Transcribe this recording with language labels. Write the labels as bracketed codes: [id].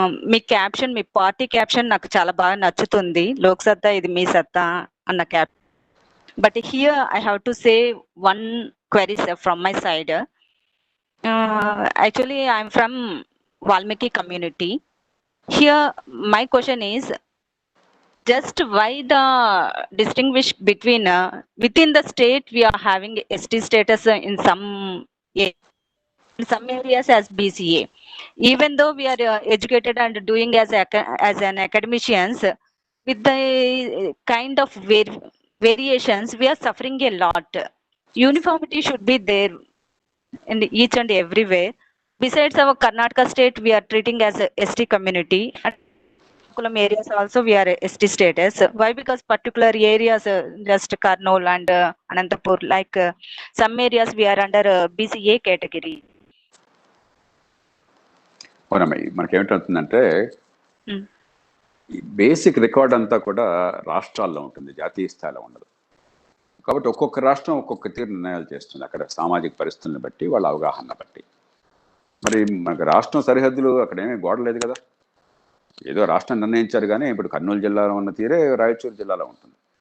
[te] మీ caption, మీ party caption నాకు చాలా బాగా నచ్చుతుంది. లోక్ సత్తా ఇది మీ సత్తా అన్న cap. [en] But here I have to say one query, sir, from my side. Actually, I'm from Valmiki community. Here, my question is, just why the distinguish between within the state we are having ST status in some areas as BCA, even though we are educated and doing as an academicians, with the kind of variations we are suffering a lot. Uniformity should be there in each and everywhere. Besides our Karnataka state, we are treating as a ST community, and areas also we are ST status. Why? Because particular areas, just Karnool and Anantapur, like some areas we are under BCA category. [te] అవునమ్మా, మనకేమిటవుతుందంటే basic record అంతా కూడా రాష్ట్రాల్లో ఉంటుంది, జాతీయ స్థాయిలో ఉండదు. కాబట్టి ఒక్కొక్క రాష్ట్రం ఒక్కొక్క తీరు నిర్ణయాలు చేస్తుంది, అక్కడ సామాజిక పరిస్థితులను బట్టి, వాళ్ళ అవగాహన బట్టి. మరి మనకు రాష్ట్రం సరిహద్దులు అక్కడ ఏమీ గోడ లేదు కదా. ఏదో రాష్ట్రం నిర్ణయించారు, కానీ ఇప్పుడు కర్నూలు జిల్లాలో ఉన్న తీరే రాయచూరు జిల్లాలో ఉంటుంది.